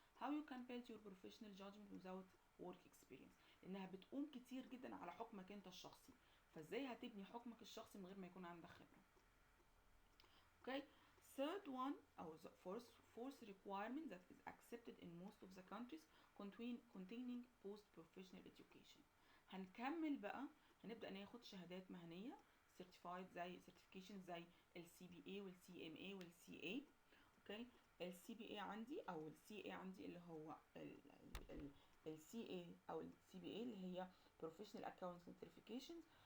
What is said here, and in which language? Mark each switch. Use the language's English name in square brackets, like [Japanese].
[English] How you can build your professional judgment without work experience؟ [Arabic] لانها بتقوم كتير جدا على حكمك انت الشخصي، فازاي هتبني حكمك الشخصي من غير ما يكون عندك خبرة؟ [English] Okay. Third one, or the fourth requirement that is accepted in most of the countries containing post-professional education. [Arabic] هنكمل بقى، هنبدأ ناخد شهادات مهنية certified زي certification زي ال CBA وال CMA وال CA. اوكي. ال CBA عندي او ال CA عندي اللي هو ال CA او ال CBA اللي هي [English] Professional Accounting Certifications.